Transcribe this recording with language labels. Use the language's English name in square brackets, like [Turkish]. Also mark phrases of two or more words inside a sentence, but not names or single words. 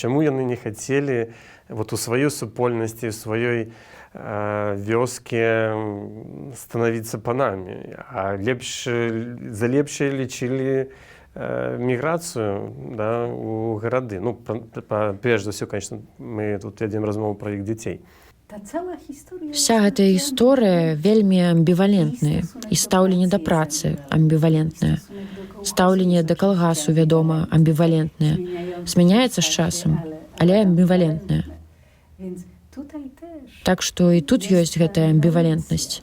[Belarusian] Чаму яны не хацелі вот у сваёй супольнасці, у сваёй вёске станавіцца панамі, а за лепшае лічылі міграцыю, у гарады. Прежде за ўсё, конечно, мы тут вядзем размову пра іх дзяцей. [Polish] Ta cała historia [Belarusian] Вся гэтая гісторыя вельмі амбівалентная, і стаўленне да працы амбівалентнае. Стаўленне да калгасу, вядома, амбівалентнае. Змяняецца з часам, але амбівалентнае. Так што і тут ёсць гэтая амбівалентнасць.